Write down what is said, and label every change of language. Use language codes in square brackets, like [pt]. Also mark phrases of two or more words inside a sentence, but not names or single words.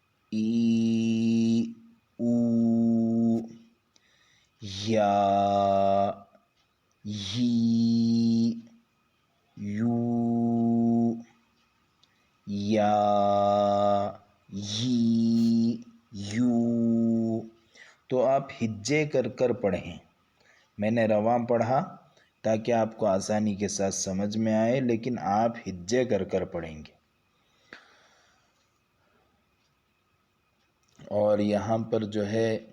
[ur] ای او، یا یی، یو، یا یی، یو۔ تو آپ ہجے کر کر پڑھیں۔ میں نے رواں پڑھا تاکہ آپ کو آسانی کے ساتھ سمجھ میں آئے، لیکن آپ ہجے کر کر پڑھیں گے۔ اور یہاں پر جو ہے